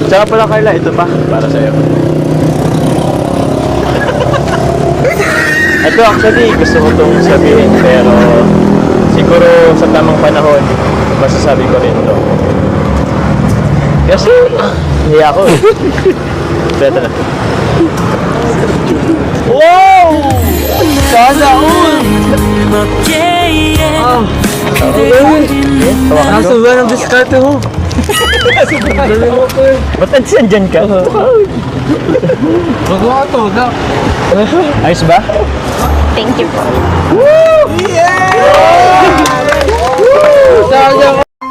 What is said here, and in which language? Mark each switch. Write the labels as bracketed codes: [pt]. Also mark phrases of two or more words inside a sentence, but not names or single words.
[tl] Tsaka pala, Carla, ito pa, para sa'yo. Ito actually, gusto ko itong sabihin, pero siguro sa tamang panahon, masasabi ko rin ito. Kasi, hindi ako eh. Ito na. Wow! Sana all! [ko] 먹기에 그대를 잊는 날 [tl] Nasa ba ng diskarte mo? Ba't nandiyan ka? Magawa to, na. Ayos ba? [en] Thank you po. [tl] Sana